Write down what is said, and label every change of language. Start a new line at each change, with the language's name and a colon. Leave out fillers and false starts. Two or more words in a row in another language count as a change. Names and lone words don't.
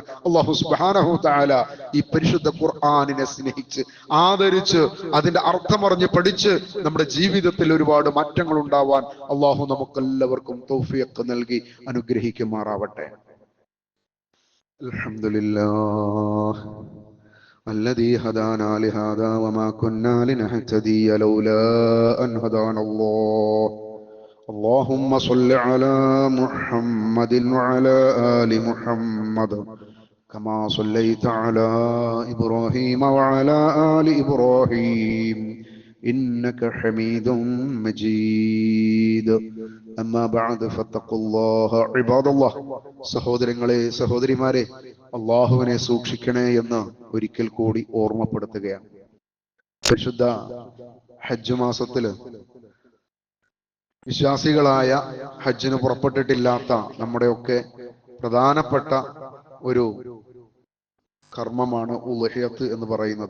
Arabic: الله سبحانه تعالى
Malayalam: ഈ പരിശുദ്ധ ഖുർആനിനെ സ്നേഹിച്ച് ആദരിച്ച് അതിന്റെ അർത്ഥമറിഞ്ഞ് പഠിച്ച് നമ്മുടെ ജീവിതത്തിൽ ഒരുപാട് മാറ്റങ്ങൾ ഉണ്ടാവാൻ അല്ലാഹു നമുക്കെല്ലാവർക്കും തൗഫീഖ് നൽകി അനുഗ്രഹിക്കുമാറാവട്ടെ.
Arabic: അൽഹംദുലില്ലാഹ് الذي هدانا لهذا وما كنا لنهتدي لولا أن هدانا الله اللهم صل على محمد وعلى آل محمد كما صليت على إبراهيم وعلى آل إبراهيم إنك حميد مجيد أما بعد فاتقوا الله عباد الله.
Malayalam: സഹോദരങ്ങളെ, സഹോദരിമാരെ, അള്ളാഹുവിനെ സൂക്ഷിക്കണേ എന്ന് ഒരിക്കൽ കൂടി ഓർമ്മപ്പെടുത്തുകയാണ്. പരിശുദ്ധ ഹജ്ജ് മാസത്തില് വിശ്വാസികളായ ഹജ്ജിന് പുറപ്പെട്ടിട്ടില്ലാത്ത നമ്മുടെയൊക്കെ പ്രധാനപ്പെട്ട ഒരു കർമ്മമാണ് ഉളുഹിയത്ത് എന്ന് പറയുന്നത്.